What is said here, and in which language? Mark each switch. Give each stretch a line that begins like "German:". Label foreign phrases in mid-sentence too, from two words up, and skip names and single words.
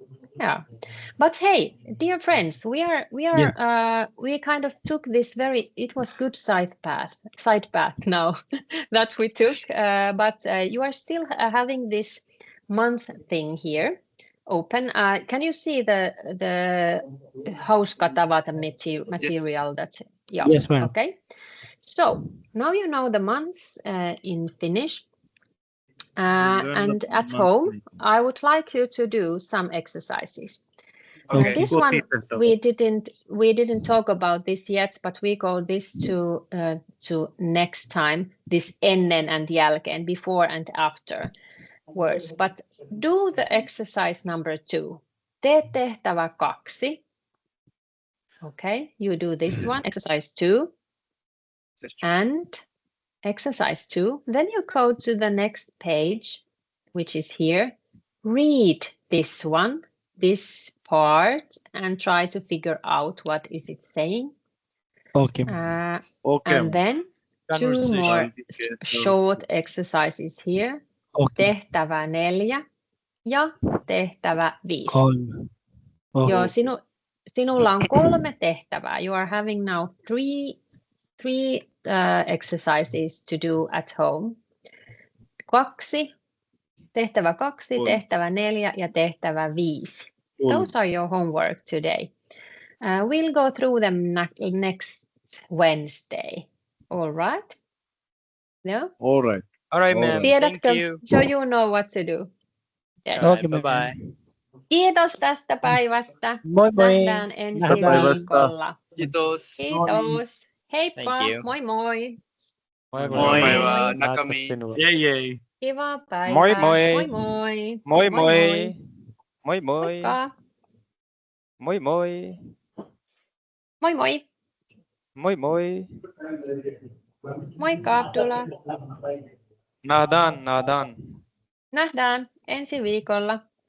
English: Yeah, but hey, dear friends, we kind of took this it was good side path now that we took, but you are still having this month thing here open. Can you see the
Finnish: hauska tavata
English: material? That's Yes, ma'am. Okay. So now you know the months in Finnish. And at home, I would like you to do some exercises. Okay. This one we didn't talk about this yet, but we go this to next time. This ennen and jälkeen, before and after words. But do the exercise number 2.
Finnish: Tee tehtävä 2.
English: Okay, you do this one, exercise 2, and exercise 2. Then you go to the next page, which is here. Read this one, this part, and try to figure out what is it saying. Okay. And then 2 more short exercises here. Okay.
Finnish: Tehtävä 4 ja tehtävä 5.
English: Okay.
Finnish: Joo, sinulla on 3 tehtävää.
English: You are having now three exercises to do at home. 2,
Finnish: tehtävä 2, tehtävä 4 ja tehtävä 5.
English: Those are your homework today. We'll go through them next Wednesday. All right? Yeah? All right. All right, ma'am. Thank
Finnish: Tiedätkö?
English: you. So you know what to do. Yes. All right, Okay, ma'am. bye-bye.
Finnish: Kiitos tästä päivästä. Moi moi. Nähdään ensi Nähdään. viikolla. Kiitos. Kiitos. Heippa.
English: Thank you.
Finnish: Moi moi. Moi Moi. Moi. Nakami. Yay, yay. Kiva päivää. Moi moi. Moi moi. Moi moi. moi. Moi moi. Moikka. Moi moi. Moi moi. Moi moi. Moikka Abdullah. Nadan, nadan. Nähdään ensi viikolla.